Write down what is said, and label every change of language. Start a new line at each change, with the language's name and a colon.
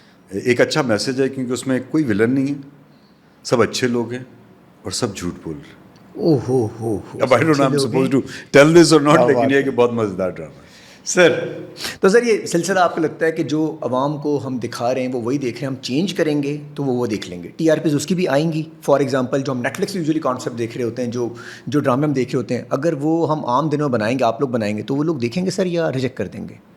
Urdu: ایک اچھا میسج ہے کیونکہ اس میں کوئی ولن نہیں ہے, سب اچھے لوگ ہیں اور سب جھوٹ بول رہے ہیں. اب
English: I don't know I'm supposed to tell this or not,
Urdu: لیکن یہ کہ بہت مزیدار ڈرامہ ہے سر. تو سر یہ سلسلہ آپ کو لگتا ہے کہ جو عوام کو ہم دکھا رہے ہیں وہ وہی دیکھ رہے ہیں, ہم چینج کریں گے تو وہ دیکھ لیں گے, ٹی آر پیز اس کی بھی آئیں گی. فار ایگزامپل جو ہم نیٹ فلکس یوزلی کانسیپٹ دیکھ رہے ہوتے ہیں, جو ڈرامے ہم دیکھ رہے ہوتے ہیں, اگر وہ ہم عام دنوں بنائیں گے, آپ لوگ بنائیں گے, تو وہ لوگ دیکھیں گے سر یا ریجیکٹ کر دیں گے؟